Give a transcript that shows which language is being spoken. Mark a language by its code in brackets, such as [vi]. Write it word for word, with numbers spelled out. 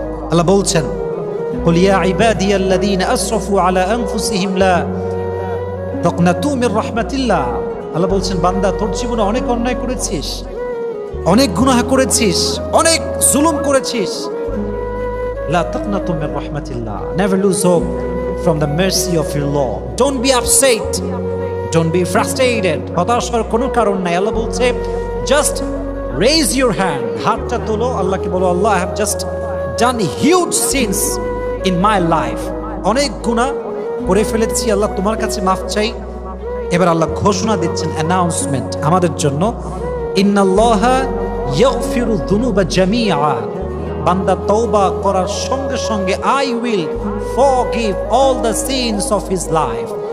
[bn] আল্লাহ বলছেন [ar] قل يا عبادي الذين أسرفوا على أنفسهم لا تقنطوا من رحمة الله. [bn] আল্লাহ বলছেন বান্দা, তোর জীবনে অনেক অন্যায় করেছিস, অনেক গুনাহ করেছিস, অনেক জুলুম করেছিস। [ar] لا تقنطوا من رحمة الله. [en] Never lose hope from the mercy of your Lord. Don't be upset. Don't be frustrated. [bn] হতাশার কোনো কারণ নাই। আল্লাহ বলছে [en] just raise your hand. [bn] হাতটা তোলো, আল্লাহকে বলো আল্লাহ, [en] I have just done huge sins in my life. [bn] অনেক গুনাহ করে ফেলেছি আল্লাহ, তোমার কাছে মাফ চাই। এবার আল্লাহ ঘোষণা দিচ্ছেন, অ্যানাউন্সমেন্ট আমাদের জন্য, [ar] ইন্নাল্লাহা ইয়াগফিরু যুনুবা জামিআ। [bn] বান্দা তওবা করার সঙ্গে সঙ্গে [en] I will forgive all the sins of his life.